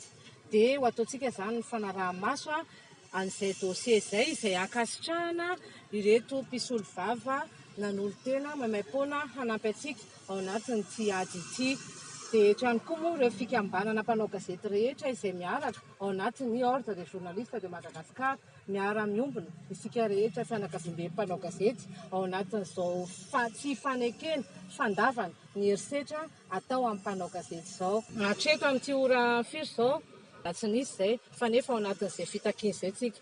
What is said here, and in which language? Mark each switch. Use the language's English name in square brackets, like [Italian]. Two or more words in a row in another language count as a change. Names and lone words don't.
[Malagasy] Dia ho ataontsika zany ny fanaraha-maso an'izay dossier izay ankasitrahana ireto mpisolo vava nanolo-tena maimaim-poana hanampy antsika ao anatin'ity ady ity. Dia eto ihany koa moa ireo fikambanana mpanao gazety rehetra izay miaraka ao anatin'ny ordre des journalistes de Madagascar, miara-miombona isika rehetra fianakaviam-be mpanao gazety ao anatin'izao tsy fanekena fandavana ny herisetra atao amin'ny mpanao gazety izao. Hatreto amin'ity ora firy izao tsy nisy izay fa nefa ao anatin'izay fitakiana izay tsika.